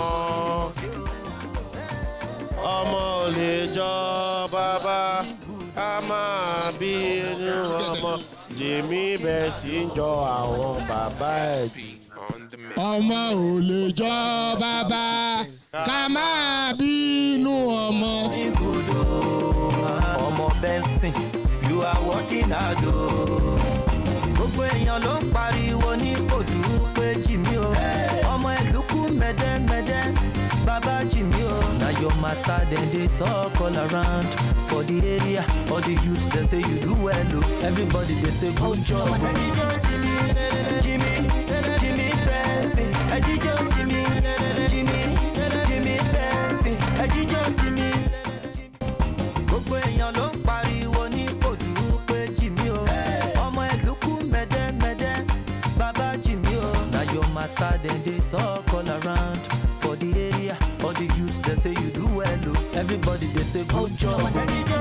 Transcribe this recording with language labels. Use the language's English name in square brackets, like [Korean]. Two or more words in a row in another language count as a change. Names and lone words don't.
[Yoruba] Ọmọ ò lè jọ bàbá ká máa bínú ọmọ. Jimmy Benson jọ àwọn bàbá ẹ̀. Ọmọ ò lè jọ bàbá ká máa bínú ọmọ. Ọmọ Benson, [Nigerian Pidgin] you are working hard o. [Yoruba] Gbogbo èèyàn ló ń pariwo ní kòdú pé Jimmy o. Ọmọ ìlúkú mẹ́dẹ́mẹ́dẹ́, bàbá Baba Jimmy, [Nigerian Pidgin] oh, now your matter, then they talk all around. For the area, all the youths, they say you do well, oh. Everybody, they say good job. Jimmy, Benson, Jimmy, Benson, Jimmy. [Yoruba] Gbogbo èèyàn ló ń pariwo ní Ìkòròdú pé Jimmy o. Ọmọ ẹ̀lúkú mẹ́dẹ́mẹ́dẹ́, Baba Jimmy o. [Nigerian Pidgin] Now your matter, then they talk all around. For the area, all the youths, they say you do well, oh. Everybody, they say good job.